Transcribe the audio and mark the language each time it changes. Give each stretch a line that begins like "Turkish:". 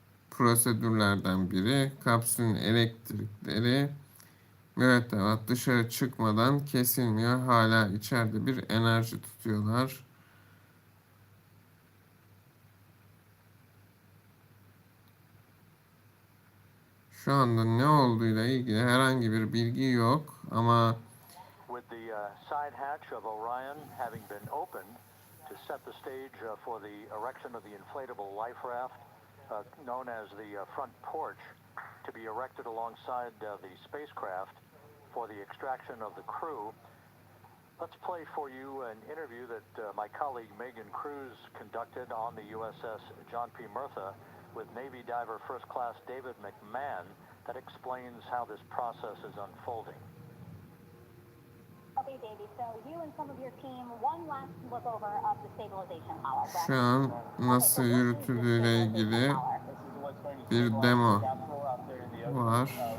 Turkish: Prosedürlerden biri, kapsülün elektrikleri mürettebat dışarı çıkmadan kesilmiyor. Hala içeride bir enerji tutuyorlar. Şu anda ne olduğuyla ilgili herhangi bir bilgi yok ama
English: with the side hatch of Orion having been opened to set the stage for the erection of the inflatable life raft known as the front porch to be erected alongside the spacecraft for the extraction of the crew. Let's play for you an interview that my colleague Megan Cruz conducted on the USS John P. Murtha with Navy diver First Class David McMahon that explains how this process is unfolding. Okay, Davey, so you and some of your team, one last look over of the stabilization collar.
Turkish: Şu an nasıl yürütüldüğüyle ilgili bir demo var.